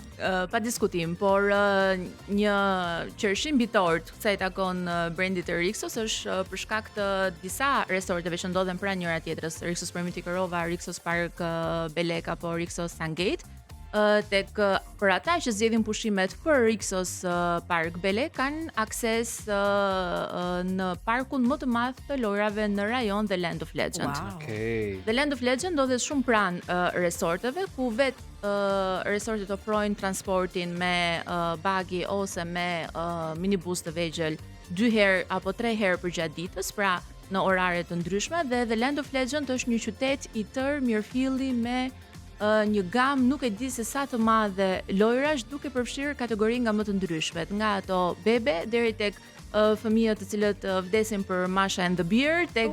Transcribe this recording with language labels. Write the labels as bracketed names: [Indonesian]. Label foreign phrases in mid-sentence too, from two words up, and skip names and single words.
[Albanian] Pa diskutim, por një qershim bitor të kësaj takon brandit të Rixos është për shkak të disa resorteve që ndodhen pranë njëra tjetrës, Rixos Premium Tekerova, Rixos Park Belek apo Rixos Sungate. Tek për ata që zgjedhin pushimet për Rixos Park Belek kanë akses në parkun më të madh të lojrave në rajon The Land of Legend. Wow. Okay. The Land of Legend ndodhet shumë pranë resorteve, ku resortet ofrojnë transportin me bagi ose me minibus të vegjël 2 herë apo 3 herë përgjatë ditës, pra në orare të ndryshme, dhe The Land of Legend është një qytet i tërë mirëfilli me një gamë nuk e di se sa të madhe lojrash, duke përfshirë kategori nga më të ndryshmet, nga ato bebe deri tek fëmijët të cilët vdesin për Masha and the Bear, tek